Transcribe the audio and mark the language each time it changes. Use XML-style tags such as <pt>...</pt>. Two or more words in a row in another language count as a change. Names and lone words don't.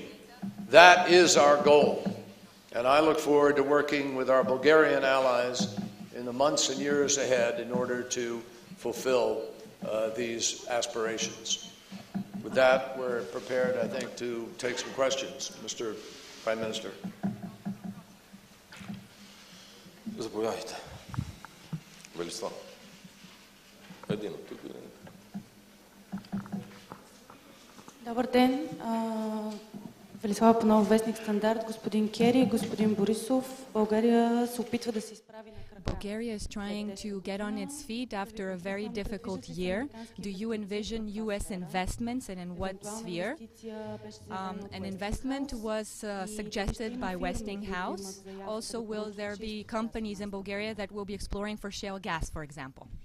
<en>That is our goal, and I look forward to working with our Bulgarian allies in the months and years ahead in order to fulfill these aspirations. With that, we're prepared, I think, to take some questions. Mr. Prime Minister.</en> <bg>Заповядайте. Велислав. Един от тук. Добър ден. Велислава Панова, вестник Стандарт, господин Кери, господин Борисов. България се опитва да се изправи на крака.</bg> <en>Bulgaria is trying to get on its feet after a very difficult year. Do you envision U.S. investments, and in what sphere? An investment was suggested by Westinghouse. Also, will there be companies in Bulgaria that will be exploring for shale gas, for example?</en>